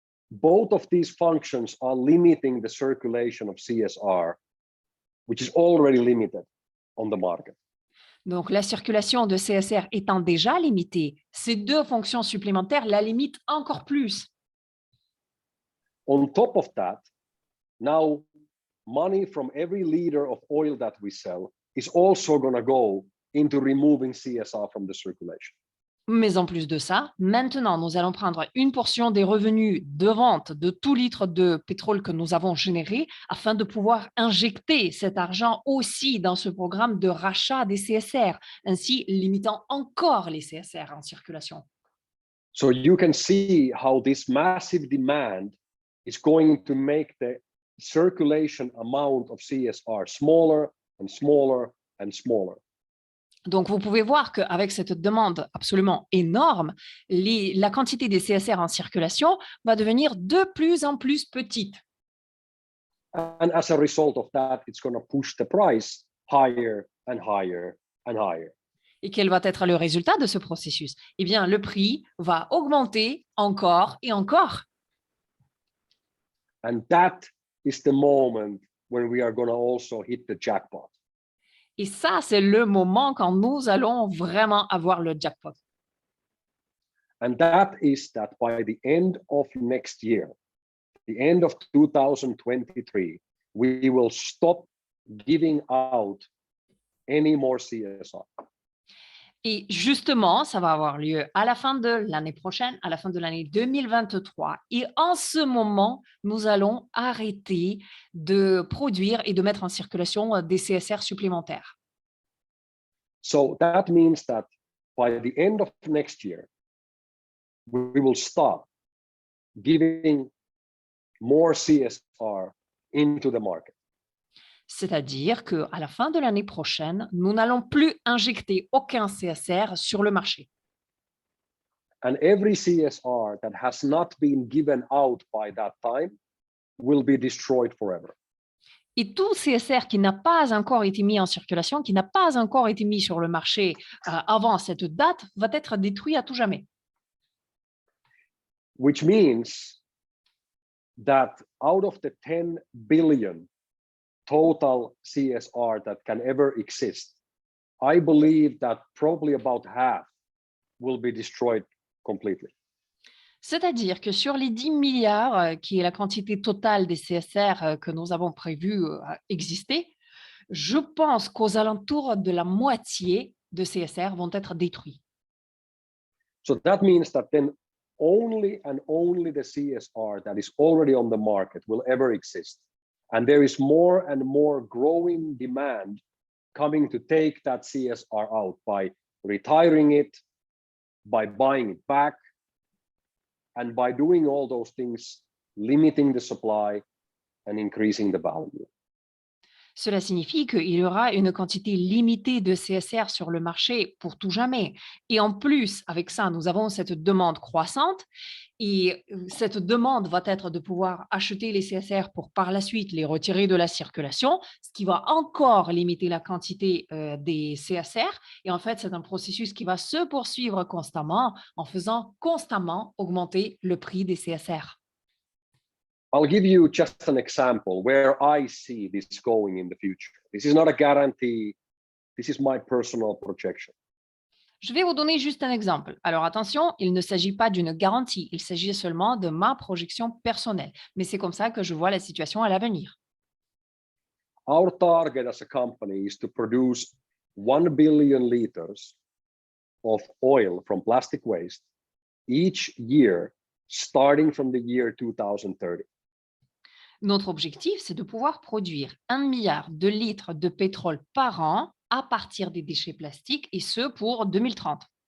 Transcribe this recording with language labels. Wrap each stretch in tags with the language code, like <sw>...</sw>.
<en>Both of these functions are limiting the circulation of CSR, which is already limited on the market.</en> <fr>Donc, la circulation de CSR étant déjà limitée, ces deux fonctions supplémentaires la limitent encore plus.</fr> <en>On top of that, now money from every liter of oil that we sell is also going to go into removing CSR from the circulation.</en> <fr>Mais en plus de ça, maintenant, nous allons prendre une portion des revenus de vente de tout litre de pétrole que nous avons généré afin de pouvoir injecter cet argent aussi dans ce programme de rachat des CSR, ainsi limitant encore les CSR en circulation.</fr> <en>So you can see how this massive demand is going to make the circulation amount of CSR smaller and smaller and smaller.</en> <fr>Donc, vous pouvez voir qu'avec cette demande absolument énorme, la quantité des CSR en circulation va devenir de plus en plus petite.</fr> <en>And as a result of that, it's going to push the price higher and higher and higher.</en> <fr>Et quel va être le résultat de ce processus? Eh bien, le prix va augmenter encore et encore.</fr> <en>And that is the moment when we are going to also hit the jackpot.</en> <fr>Et ça, c'est le moment quand nous allons vraiment avoir le jackpot.</fr> <en>And that is that by the end of next year, the end of 2023, we will stop giving out any more CSR.</en> <fr>Et justement, ça va avoir lieu à la fin de l'année prochaine, à la fin de l'année 2023. Et en ce moment, nous allons arrêter de produire et de mettre en circulation des CSR supplémentaires.</fr> <en>So that means that by the end of next year, we will stop giving more CSR into the market.</en> <fr>C'est-à-dire qu'à la fin de l'année prochaine, nous n'allons plus injecter aucun CSR sur le marché.</fr> <en>And every CSR that has not been given out by that time will be destroyed forever.</en> <fr>Et tout CSR qui n'a pas encore été mis en circulation, qui n'a pas encore été mis sur le marché avant cette date, va être détruit à tout jamais.</fr> <en>Which means that out of the 10 billion total CSR that can ever exist, I believe that probably about half will be destroyed completely.</en> <fr>C'est-à-dire que sur les 10 milliards, qui est la quantité totale des CSR que nous avons prévu exister, je pense qu'aux alentours de la moitié de CSR vont être détruits.</fr> <en>So that means that then only and only the CSR that is already on the market will ever exist. And there is more and more growing demand coming to take that CSR out by retiring it, by buying it back, and by doing all those things, limiting the supply and increasing the value.</en> <fr>Cela signifie qu'il y aura une quantité limitée de CSR sur le marché pour tout jamais. Et en plus, avec ça, nous avons cette demande croissante. Et cette demande va être de pouvoir acheter les CSR pour par la suite les retirer de la circulation, ce qui va encore limiter la quantité des CSR. Et en fait, c'est un processus qui va se poursuivre constamment en faisant constamment augmenter le prix des CSR.</fr> <en>I'll give you just an example where I see this going in the future. This is not a guarantee. This is my personal projection.</en> <fr>Je vais vous donner juste un exemple. Alors attention, il ne s'agit pas d'une garantie, il s'agit seulement de ma projection personnelle. Mais c'est comme ça que je vois la situation à l'avenir.</fr> <en>Our target as a company is to produce 1 billion liters of oil from plastic waste each year, starting from the year 2030.</en> <fr>Notre objectif, c'est de pouvoir produire 1 milliard de litres de pétrole par an à partir des déchets plastiques, et ce pour 2030.</fr>